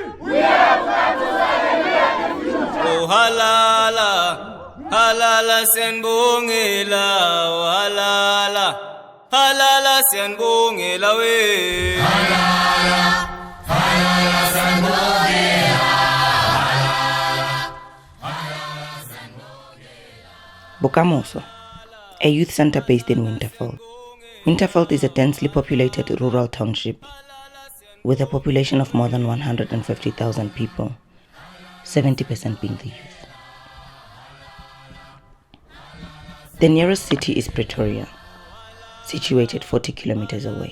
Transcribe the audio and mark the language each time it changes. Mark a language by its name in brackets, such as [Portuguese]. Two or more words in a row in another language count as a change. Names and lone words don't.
[Zulu] Oh halala, halala senbongela, oh halala, halala senbongela we. Halala, halala senbongela. [English] Bokamoso, a youth center based in Winterveld. Winterveld is a densely populated rural township with a population of more than 150,000 people, 70% being the youth. The nearest city is Pretoria, situated 40 kilometers away.